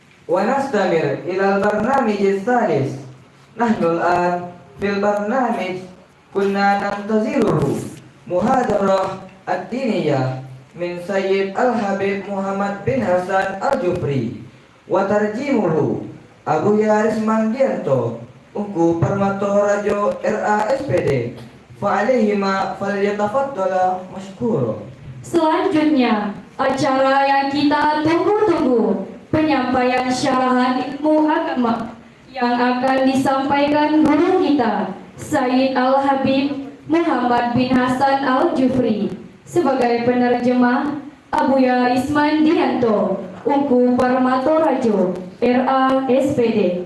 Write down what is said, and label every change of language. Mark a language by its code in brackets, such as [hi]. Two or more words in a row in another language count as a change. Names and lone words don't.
[ar] ونستمر إلى البرنامج الثالث. نحن الآن في البرنامج كنا ننتظره محاضرة الدينية من سيد الحبيب محمد بن حسن الجفري وترجمه Abu Yaris Manggianto Ungku Permato Rajo RASPD فعليهما فليتفضل مشكورا. [id] Selanjutnya, acara yang kita tunggu-tunggu, penyampaian syarahan ilmu agama yang akan disampaikan guru kita, Sayyid Al-Habib Muhammad bin Hasan Al-Jufri. Sebagai penerjemah, Abu Yaris Mandianto, Ungku Parmato Rajo, RASPD.